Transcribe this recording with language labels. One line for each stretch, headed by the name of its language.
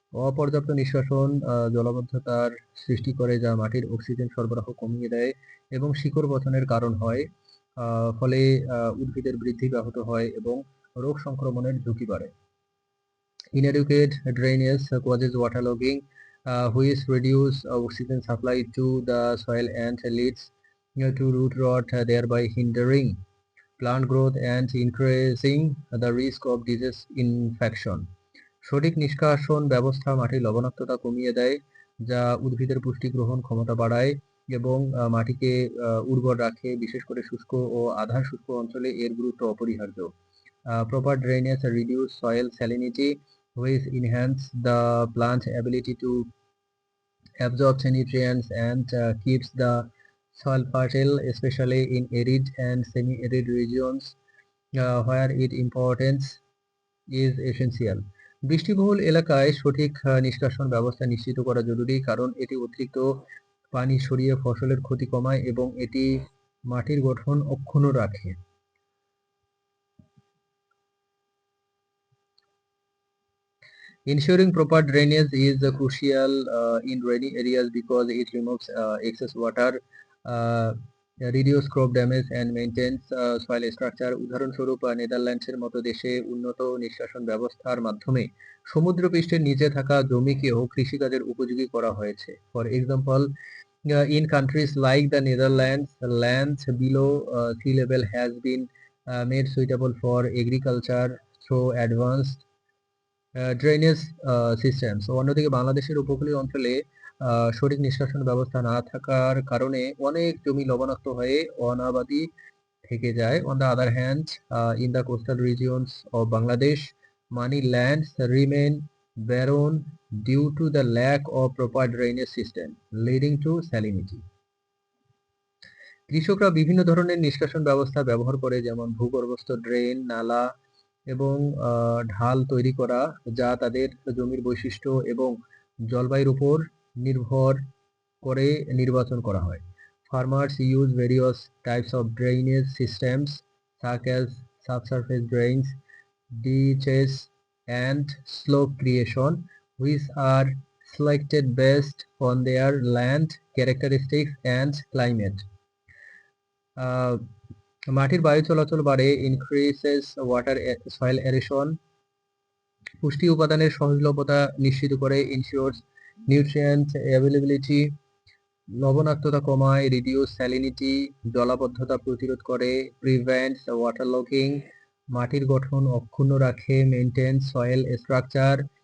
Bangla: অপর্যাপ্ত নিষ্কাশন জলাবদ্ধতার সৃষ্টি করে, যা মাটির অক্সিজেন সরবরাহ কমিয়ে দেয় এবং শিকড় পতনের কারণ হয়। ফলে উদ্ভিদের বৃদ্ধি ব্যাহত হয় এবং রোগ সংক্রমণের ঝুঁকি বাড়ে।
English: Inadequate drainage causes waterlogging, which reduce oxygen supply to the soil and leads to root rot, thereby hindering plant growth and increasing the risk of disease infection.
Bangla: সঠিক নিষ্কাশন ব্যবস্থা মাটির লবণাক্ততা কমিয়ে দেয়, যা উদ্ভিদের পুষ্টি গ্রহণ ক্ষমতা বাড়ায় এবং মাটিকে উর্বর রাখে, বিশেষ করে শুষ্ক ও আধা শুষ্ক অঞ্চলে এর গুরুত্ব অপরিহার্য।
English: Proper drainage reduce soil salinity, which enhance the plant's ability to absorb nutrients and keeps the soil fertile, especially in arid and semi-arid regions where its importance is essential.
Bangla: বৃষ্টিবহুল এলাকায় সঠিক নিষ্কাশন ব্যবস্থা নিশ্চিত করা জরুরি, কারণ এটি অতিরিক্ত পানি সরিয়ে ফসলের ক্ষতি কমায় এবং এটি মাটির গঠন অক্ষুণ্ণ রাখে।
English: Ensuring proper drainage is crucial in rainy areas because it removes excess water, reduce crop damage and maintains soil structure.
Bangla: উদাহরণস্বরূপ নেদারল্যান্ডসের মতো দেশে উন্নত নিষ্কাশন ব্যবস্থার মাধ্যমে সমুদ্রপৃষ্ঠের নিচে থাকা জমিকেও কৃষিকাজের উপযোগী করা হয়েছে।
English: For example, in countries like the Netherlands, lands below sea level has been made suitable for agriculture through advanced drainage systems.
Bangla: অন্যদিকে বাংলাদেশের উপকূলীয় অঞ্চলে সঠিক নিষ্কাশন ব্যবস্থা না থাকার কারণে অনেক জমি লবণাক্ত হয়ে অনাবাদি থেকে যায়।
English: On the other hand, in the coastal regions of Bangladesh, many lands remain barren due to the lack of proper drainage system, leading to salinity.
Bangla: কৃষকরা বিভিন্ন ধরনের নিষ্কাশন ব্যবস্থা ব্যবহার করে, যেমন ভূগর্ভস্থ ড্রেন, নালা এবং ঢাল তৈরি করা, যা তাদের জমির বৈশিষ্ট্য এবং জলবায়ুর উপর নির্ভর করে নির্বাচন করা হয়।
English: Farmers use various types of drainage systems such as subsurface drains, ditches, and slope creation, which are selected based on their land characteristics and climate.
Bangla: মাটির বায়ু চলাচল বাড়ে,
English: increases water soil aeration,
Bangla: পুষ্টি উপাদানের সহজলভ্যতা নিশ্চিত করে,
English: ensures nutrient availability,
Bangla: লবণাক্ততা কমায়,
English: reduce salinity,
Bangla: জলাবদ্ধতা প্রতিরোধ করে,
English: prevents water logging,
Bangla: মাটির গঠন অক্ষুণ্ণ রাখে,
English: Maintain soil structure.